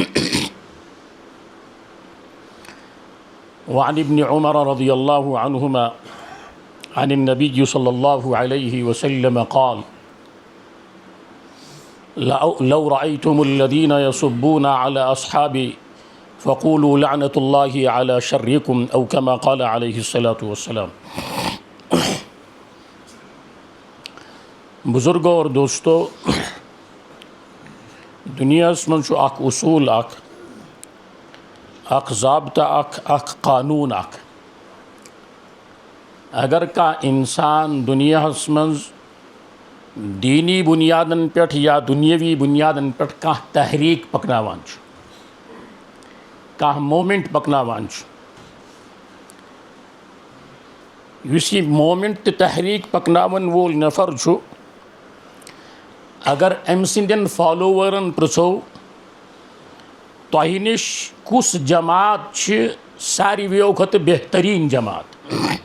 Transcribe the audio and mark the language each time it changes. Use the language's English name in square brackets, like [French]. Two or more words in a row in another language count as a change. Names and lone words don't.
[Arabic] وعن ابن عمر رضي الله عنهما عن النبي صلى الله عليه وسلم قال لو رأيتم الذين يصبون على أصحابي فقولوا لعنت اللہ علی شرکم او کما قال علیہ الصلاۃ والسلام. [Kashmiri] بزرگوں اور دوستو، دنیا من چھو اخ اصول اخ ضابطہ اخ قانون اخ. اگر کا انسان دنیا من دینی بنیادن پہ یا دنیاوی بنیادن پہ کانٛہہ تحریک پکناوان چھُ، کانٛہہ مومنٹ پکناوان چھُ، یُس یہ مومنٹ تہٕ تحریک پکناون وول نفر چھُ، اگر أمۍ سٕنٛدٮ۪ن فالوورن پرٛژھو تۄہہِ نِش کُس جماعت چھِ ساروِیو کھۄتہٕ بہتریٖن جماعت،